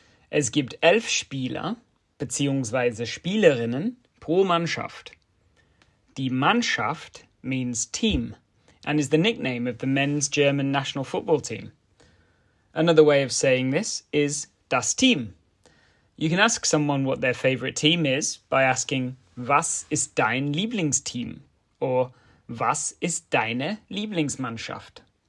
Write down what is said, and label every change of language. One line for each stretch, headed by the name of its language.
German: Es gibt 11 Spieler, beziehungsweise Spielerinnen pro Mannschaft.
English: Die Mannschaft means team and is the nickname of the men's German national football team. Another way of saying this is
German: das Team.
English: You can ask someone what their favourite team is by asking,
German: was ist dein Lieblingsteam? Or, was ist deine Lieblingsmannschaft?